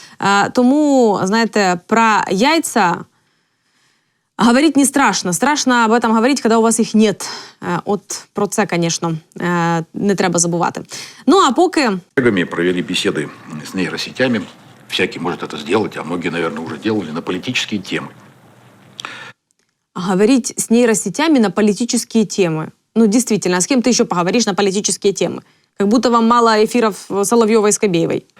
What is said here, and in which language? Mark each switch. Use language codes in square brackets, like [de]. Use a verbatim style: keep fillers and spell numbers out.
[uk] Е, тому, знаєте, про яйця говорить не страшно. [ru] Страшно об этом говорить, когда у вас їх нет. [uk] Е, от про це, звісно, е, не треба забувати. Ну, а поки... [ru] Провели беседы с нейросетями. Всякий может это сделать, а многие, наверное, уже делали, на политические темы. Говорить с нейросетями на политические темы. Ну, действительно, с кем ты еще поговоришь на политические темы? Как будто вам мало эфиров Соловьёва и Скобеевой.